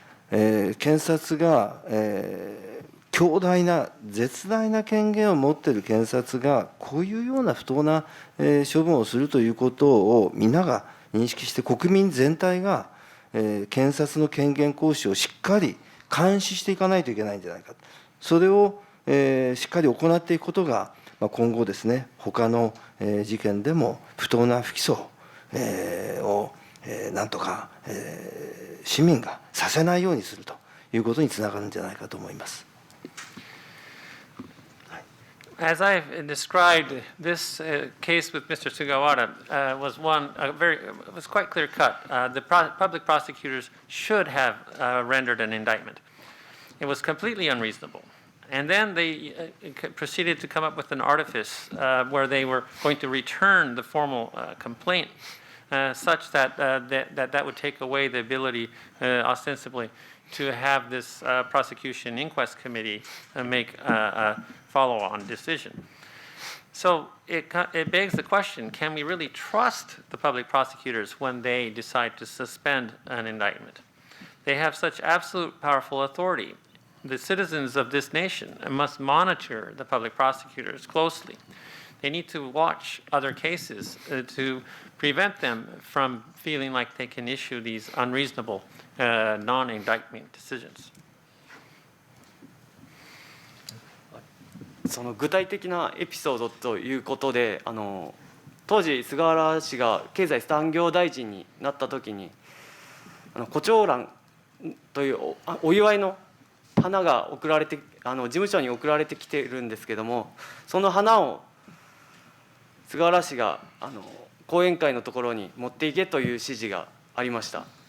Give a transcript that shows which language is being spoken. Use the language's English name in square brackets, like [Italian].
[Japanese] 検察が、強大な絶大な権限を持っている検察がこういうような不当な処分をするということを皆が認識して、国民全体が検察の権限行使をしっかり監視していかないといけないんじゃないか、それをしっかり行っていくことが今後ですね、他の事件でも不当な不起訴をなんとか市民がさせないようにするということにつながるんじゃないかと思います。 [English] As I've described, this case with Mr. Sugawara was was quite clear cut. The public prosecutors should have rendered an indictment. It was completely unreasonable. And then they proceeded to come up with an artifice where they were going to return the formal complaint such that that would take away the ability, ostensibly, to have this prosecution inquest committee make a follow-on decision. So it begs the question, can we really trust the public prosecutors when they decide to suspend an indictment? They have such absolute powerful authority. The citizens of this nation must monitor the public prosecutors closely. They need to watch other cases to prevent them from feeling like they can issue these unreasonable non-indictment decisions. [Japanese] その具体的なエピソードということで、当時、菅原氏が経済産業大臣になったときに、胡蝶蘭というお祝いの花が送られて、事務所に送られてきているんですけども、その花を菅原氏が後援会のところに持っていけという指示がありました。